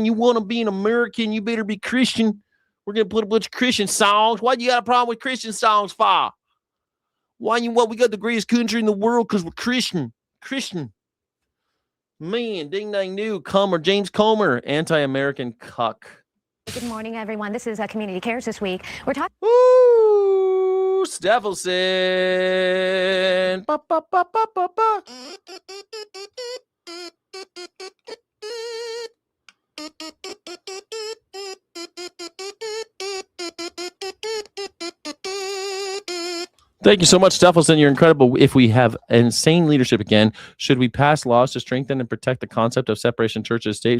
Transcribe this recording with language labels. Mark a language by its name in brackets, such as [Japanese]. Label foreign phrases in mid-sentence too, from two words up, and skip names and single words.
[English] You want to be an American, you better be Christian. We're going to put a bunch of Christian songs. Why do you got a problem with Christian songs, for? We got the greatest country in the world because we're Christian. Christian. Man, ding dang new. James Comer, anti-American cuck. Good morning, everyone. This is Community Cares this week. We're talking. Ooh, Steffelson. Ba, ba, ba, ba, ba, ba. Thank you so much, Steffelson. You're incredible. If we have insane leadership again, should we pass laws to strengthen and protect the concept of separation of church and state?